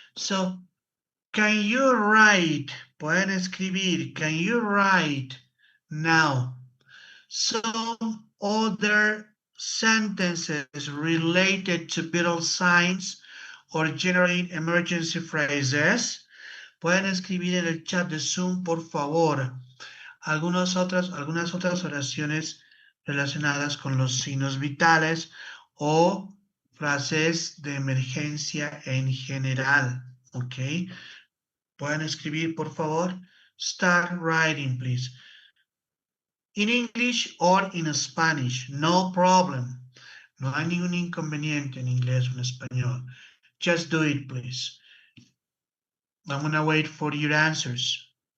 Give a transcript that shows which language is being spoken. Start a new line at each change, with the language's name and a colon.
English: So, can you write?
Spanish: Pueden escribir.
English: Can you write now some other sentences related to vital signs or generating emergency phrases?
Spanish: Pueden escribir en el chat de Zoom, por favor. Algunas otras oraciones relacionadas con los signos vitales o frases de emergencia en general. ¿Ok? Pueden escribir, por favor.
English: Start writing, please. In English or in Spanish, no problem.
Spanish: No hay ningún inconveniente en inglés o en español.
English: Just do it, please. I'm gonna wait for your answers.